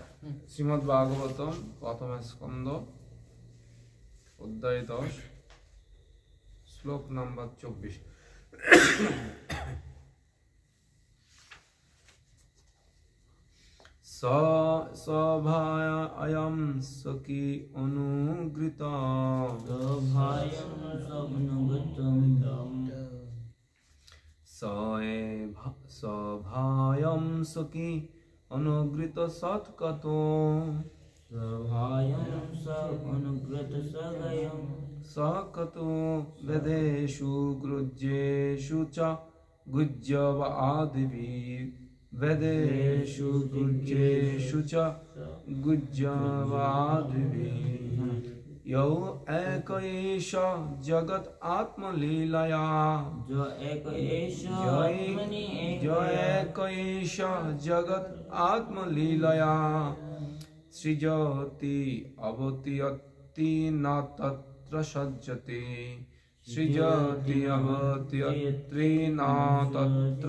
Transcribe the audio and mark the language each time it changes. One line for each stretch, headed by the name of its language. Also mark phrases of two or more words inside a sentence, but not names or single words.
Bangla: শ্রীমদ্ ভাগবতম প্রথম স্কন্ধ অধ্যায় 10 শ্লোক নাম্বার 24।
Sanskrit: সভায়ম সখী অনুগৃত সভায়ম সখী অনুগৃত সৎকত সহকত বেদেষু গৃহ্যেষু চ গুহ্যব আদিভিঃ বেদেষু গৃহ্যেষু চ গুহ্যব আদিভিঃ यौ एक एष जगत आत्मलीलया जो एक एष जगत आत्मलीलया सृजति अवत्यति न तत्र सज्जते सृजति अवत्यति न तत्र